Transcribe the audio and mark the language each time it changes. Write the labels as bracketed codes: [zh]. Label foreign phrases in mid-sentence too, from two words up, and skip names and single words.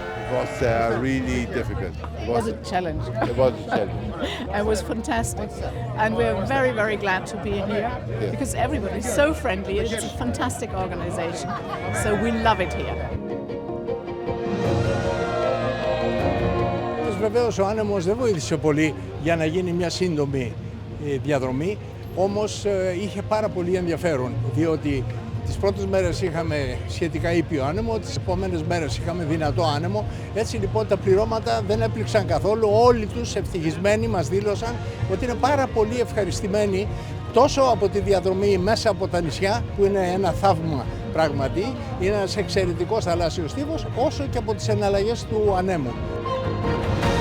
[en] was really difficult. It was a challenge. It was a challenge. It was fantastic. And we're very, very glad to be here because everybody's so friendly. It's a fantastic organization. So we love it here. [el] Βεβαίως ο άνεμος δεν βοήθησε πολύ για να γίνει μια σύντομη διαδρομή, όμως είχε πάρα πολύ ενδιαφέρον, διότι τις πρώτες μέρες είχαμε σχετικά ήπιο άνεμο, τις επόμενες μέρες είχαμε δυνατό άνεμο, έτσι λοιπόν τα πληρώματα δεν έπληξαν καθόλου, όλοι τους ευτυχισμένοι μας δήλωσαν ότι είναι πάρα πολύ ευχαριστημένοι τόσο από τη διαδρομή μέσα από τα νησιά, που είναι ένα θαύμα πραγματι, είναι ένας εξαιρετικός θαλάσσιος τύπος, όσο και από τις εναλλαγές του ανέμου.